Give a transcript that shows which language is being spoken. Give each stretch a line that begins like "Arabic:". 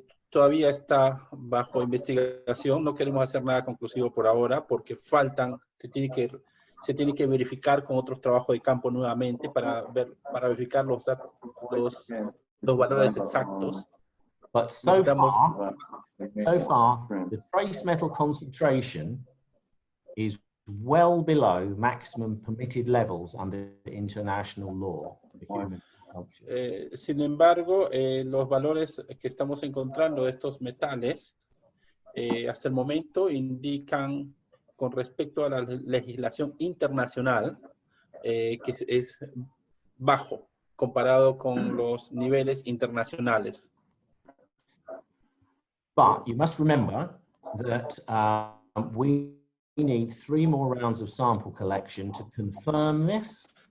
Spanish: todavía está bajo investigación. No queremos hacer nada conclusivo por ahora porque se tiene que verificar con otros trabajos de campo nuevamente para verificar los valores exactos.
English: But so far, the trace metal concentration is well below maximum permitted levels under international law for human consumption.
Spanish: Sin embargo, los valores que estamos encontrando de estos metales hasta el momento indican con respecto a la legislación internacional que es bajo comparado con los niveles internacionales.
English: But you must remember that we need 3 more rounds of sample collection to confirm this.